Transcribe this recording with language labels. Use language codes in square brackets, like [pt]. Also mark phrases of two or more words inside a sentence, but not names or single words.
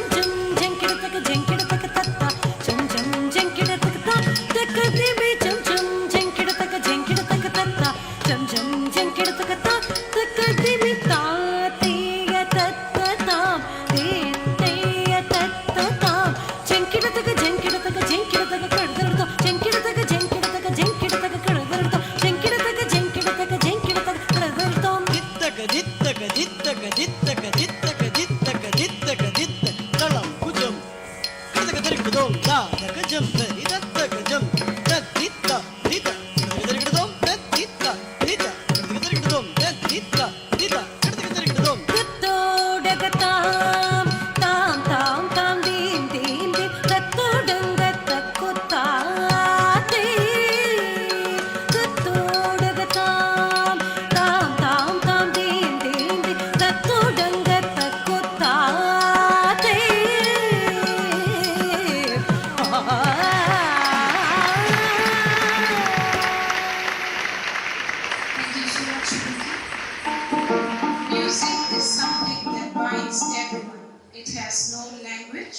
[en] jam jam kidataka jam kidataka tatta jam jam jam kidataka ta takadimi jam jam jam kidataka jam kidataka tatta jam jam jam kidataka ta takadimi ta tiya tattatam tiya tattatam jam kidataka jam kidataka jam kidataka kaddarto jam kidataka jam kidataka jam kidataka kaddarto jam kidataka jam kidataka jam kidataka kaddarto dittaka dittaka dittaka dittaka dittaka dittaka dittaka dittaka talam kujam kadaka tarikudom da dakajam tari dattaka jam ditta ditta tarikudom ditta ditta tarikudom ditta ditta tarikudom tattodagatam tam tam tam dim dim dim tattodangatakutate tattodagatam tam tam tam dim dim dim tattodangatakutate Thank you so much, Vicky. Music is something that binds everyone. It has no language.